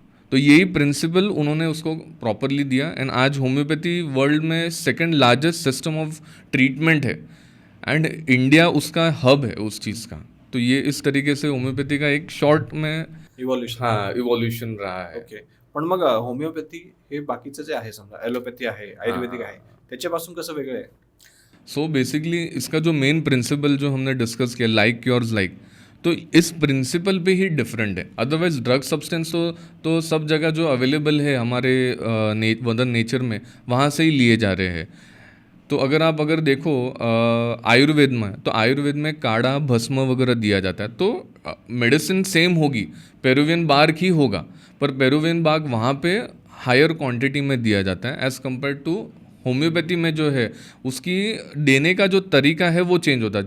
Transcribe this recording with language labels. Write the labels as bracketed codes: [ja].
[hi] तो यही प्रिंसिपल उन्होंने उसको प्रॉपरली दिया, एंड आज होम्योपैथी वर्ल्ड में [en] second largest system of treatment [hi] है, एंड इंडिया उसका हब है उस चीज़ का। तो ये इस तरीके से होम्योपैथी का एक शॉर्ट में इवोल्यूशन रहा है। [mr] ओके, पण मग होमिओपॅथी हे बाकीचं जे आहे, समजा ॲलोपॅथी आहे, आयुर्वेदिक आहे, त्याच्यापासून कसं वेगळं आहे? [hi] सो बेसिकली इसका जो मेन प्रिंसिपल जो हमने डिस्कस किया, लाइक क्योर्स लाइक, तो इस प्रिंसिपल पे ही डिफरेंट है। अदरवाइज ड्रग सब्सटेंस तो सब जगह जो अवेलेबल है हमारे मदर नेचर में वहाँ से ही लिए जा रहे हैं। तो अगर देखो आयुर्वेद में, तो आयुर्वेद में काढ़ा भस्म वगैरह दिया जाता है, तो मेडिसिन सेम होगी, पेरुवियन बार्क ही होगा, पर पेरुवियन बार्क वहाँ पे हायर क्वांटिटी में दिया जाता है [en] as compare to [hi] होम्योपैथी में जो है उसकी देने का जो तरीका है वो चेंज होता है।